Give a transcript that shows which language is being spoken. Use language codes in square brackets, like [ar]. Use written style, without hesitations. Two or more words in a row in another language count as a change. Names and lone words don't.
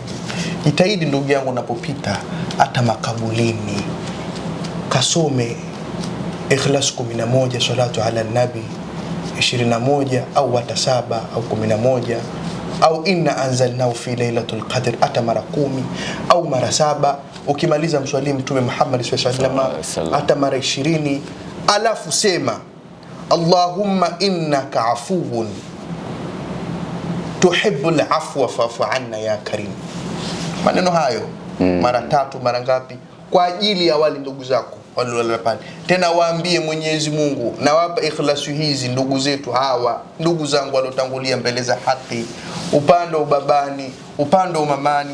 [sw] Jitahidi ndugu yangu unapopita hata makaburini kasome Ikhlas 11, [ar] الصلاة على النبي [sw] 21 au hata 7 au 11 au [ar] إنا أنزلناه في ليلة القدر [sw] hata mara 10 au mara 7. Ukimaliza mswali Mtume Muhammad [ar] صلى الله عليه وسلم [sw] hata mara 20. Alafu sema [ar] اللهم إنك عفو تحب العفو فاعف عنا يا كريم. [sw] Maneno hayo mara 3 mara ngapi kwa ajili ya wale ndugu zako walio pale. Tena waambie Mwenyezi Mungu, na wapa ikhlasu hizi ndugu zetu hawa, ndugu zangu waliotangulia mbele za haki, upande wa babani, upande wa mamani.